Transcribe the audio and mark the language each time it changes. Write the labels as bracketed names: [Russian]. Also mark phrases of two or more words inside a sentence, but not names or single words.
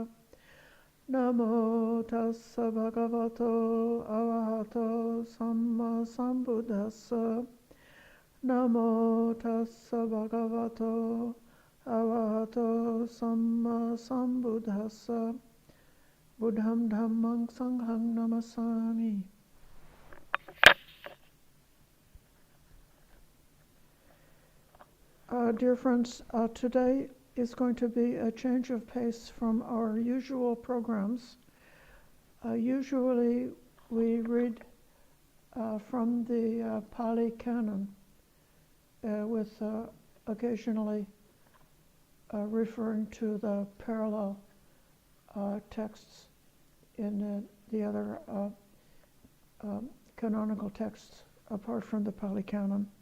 [Pali] Namo tassa bhagavato arahato samma sambuddhassa. Namo tassa bhagavato arahato samma sambuddhassa. Buddham dhammang sangham namasami. [English] Dear friends, today is going to be a change of pace from our usual programs. Usually we read from the Pali Canon with occasionally referring to the parallel texts in the other canonical texts apart from the Pali Canon.